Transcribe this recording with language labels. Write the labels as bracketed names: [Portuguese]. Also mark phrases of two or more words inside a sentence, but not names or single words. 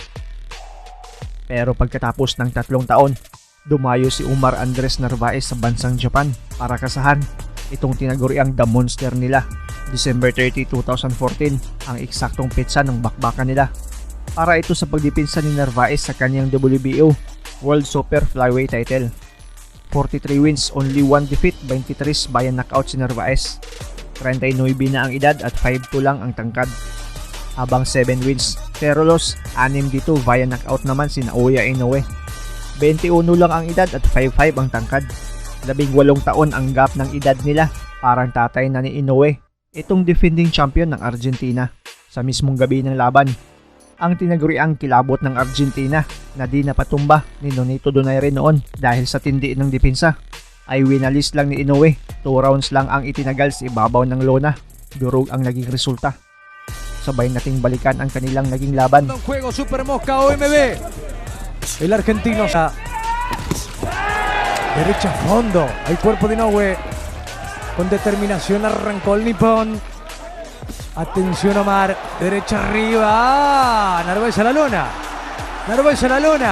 [Filipino] Pero pagkatapos ng 3 taon, dumayo si Umar Andres Narvaez sa bansang Japan para kasahan itong tinaguriang The Monster nila. December 30, 2014 ang eksaktong petsa ng bakbakan nila. Para ito sa pagdipinsa ni Narvaez sa kanyang WBO [English] World Super Flyweight title. 43 wins, only 1 defeat, 23 via knockout [Filipino] si Narvaez. [English] 39 na ang edad at 5'2" lang ang tangkad. [Filipino] Habang 7 wins, pero loss, 6 dito [English] via knockout [Filipino] naman si Naoya Inoue. 21 lang ang edad at 5'5" ang tangkad. 18 taon ang gap ng edad nila, parang tatay na ni Inoue, itong [English] defending champion [Filipino] ng Argentina. Sa mismong gabi ng laban, ang tinaguriang kilabot ng Argentina na di napatumba ni Nonito Donaire noon dahil sa tindi ng depensa ay winalis lang ni Inoue. 2 rounds lang ang itinagal sa ibabaw ng lona. Durog ang naging resulta. Sabay nating balikan ang kanilang naging laban. [Spanish] En juego Super Mosca OMB. El argentino a derecha a fondo. El cuerpo de Inoue con determinación arrancó el nipón. Atención Omar, derecha arriba. ¡Ah! Narváez a la lona. Narváez a la lona.